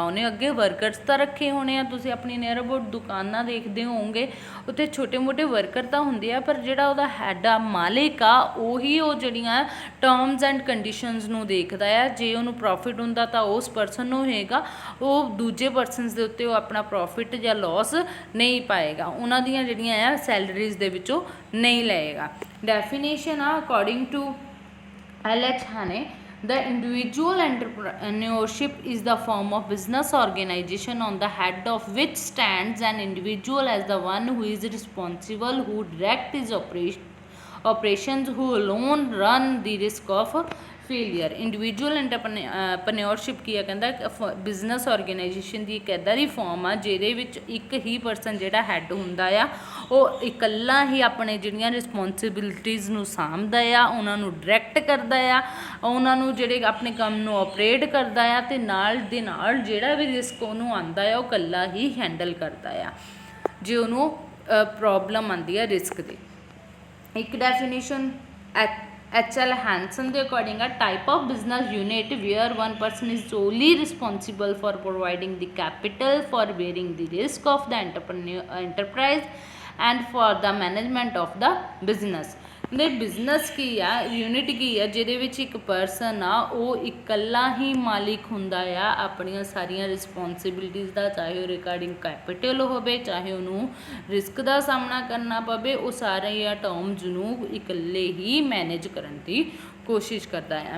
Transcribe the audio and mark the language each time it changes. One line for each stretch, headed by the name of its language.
Punjabi: ਉਹਨੇ ਅੱਗੇ ਵਰਕਰਸ ਤਾਂ ਰੱਖੇ ਹੋਣੇ ਆ, ਤੁਸੀਂ ਆਪਣੀ ਨੀਅਰ ਅਬਾਊਟ ਦੁਕਾਨਾਂ ਦੇਖਦੇ ਹੋਵੋਗੇ ਉੱਥੇ ਛੋਟੇ ਮੋਟੇ ਵਰਕਰ ਤਾਂ ਹੁੰਦੇ ਆ, ਪਰ ਜਿਹੜਾ ਉਹਦਾ ਹੈਡ ਆ, ਮਾਲਿਕ ਆ, ਉਹੀ ਉਹ ਜਿਹੜੀਆਂ ਟਰਮਸ ਐਂਡ ਕੰਡੀਸ਼ਨਸ ਨੂੰ ਦੇਖਦਾ ਆ। ਜੇ ਉਹਨੂੰ ਪ੍ਰੋਫਿਟ ਹੁੰਦਾ ਤਾਂ ਉਸ ਪਰਸਨ ਨੂੰ ਹੋਏਗਾ, ਉਹ ਦੂਜੇ ਪਰਸਨਸ ਦੇ ਉੱਤੇ ਉਹ ਆਪਣਾ ਪ੍ਰੋਫਿਟ ਜਾਂ ਲਾਸ ਨਹੀਂ ਪਾਏਗਾ, ਉਹਨਾਂ ਦੀਆਂ ਜਿਹੜੀਆਂ ਆ ਸੈਲਰੀਜ਼ ਦੇ ਵਿੱਚੋਂ ਨਹੀਂ ਲਏਗਾ। ਡੈਫੀਨੇਸ਼ਨ ਆ according to L.H.
English: Hane, the individual entrepreneurship is the form of business organization on the head of which stands an individual as the one who is responsible, who directs his operations, who alone run the risk of failure.
Punjabi: Individual ਐਂਟਰਪ੍ਰੇਨਿਓਰਸ਼ਿਪ ਕੀ ਆ, ਕਹਿੰਦਾ business organisation ਦੀ ਇੱਕ ਇੱਦਾਂ ਦੀ farm ਆ ਜਿਹਦੇ ਵਿੱਚ ਇੱਕ ਹੀ person ਜਿਹੜਾ head ਹੁੰਦਾ ਆ, ਉਹ ਇਕੱਲਾ ਹੀ ਆਪਣੇ ਜਿਹੜੀਆਂ ਰਿਸਪੋਂਸੀਬਿਲਿਟੀਜ਼ ਨੂੰ ਸਾਂਭਦਾ ਆ, ਉਹਨਾਂ ਨੂੰ ਡਾਇਰੈਕਟ ਕਰਦਾ ਆ, ਉਹਨਾਂ ਨੂੰ ਜਿਹੜੇ ਆਪਣੇ ਕੰਮ ਨੂੰ ਆਪਰੇਟ ਕਰਦਾ ਆ, ਅਤੇ ਨਾਲ ਦੇ ਨਾਲ ਜਿਹੜਾ ਵੀ ਰਿਸਕ ਉਹਨੂੰ ਆਉਂਦਾ ਆ ਉਹ ਇਕੱਲਾ ਹੀ ਹੈਂਡਲ ਕਰਦਾ ਆ ਜੇ ਉਹਨੂੰ ਪ੍ਰੋਬਲਮ ਆਉਂਦੀ ਹੈ ਰਿਸਕ ਦੀ। ਇੱਕ ਡੈਫੀਨੇਸ਼ਨ HL Hansen ਦੇ ਅਕੋਰਡਿੰਗ ਆ,
English: Type of business unit where one person is solely responsible for providing the capital for bearing the risk of the enterprise and for the management of the business।
Punjabi: ਦੇ business ਕੀ ਆ, unit ਕੀ ਆ ਜਿਹਦੇ ਵਿੱਚ ਇੱਕ person ਆ ਉਹ ਇਕੱਲਾ ਹੀ ਮਾਲਿਕ ਹੁੰਦਾ ਆ ਆਪਣੀਆਂ ਸਾਰੀਆਂ ਰਿਸਪੋਂਸੀਬਿਲਿਟੀਜ਼ ਦਾ, ਚਾਹੇ ਉਹ ਰਿਗਾਰਡਿੰਗ ਕੈਪੀਟਲ ਹੋਵੇ, ਚਾਹੇ ਉਹਨੂੰ ਰਿਸਕ ਦਾ ਸਾਹਮਣਾ ਕਰਨਾ ਪਵੇ, ਉਹ ਸਾਰੀਆਂ ਟਰਮਸ ਨੂੰ ਇਕੱਲੇ ਹੀ ਮੈਨੇਜ ਕਰਨ ਦੀ ਕੋਸ਼ਿਸ਼ ਕਰਦਾ ਹੈ।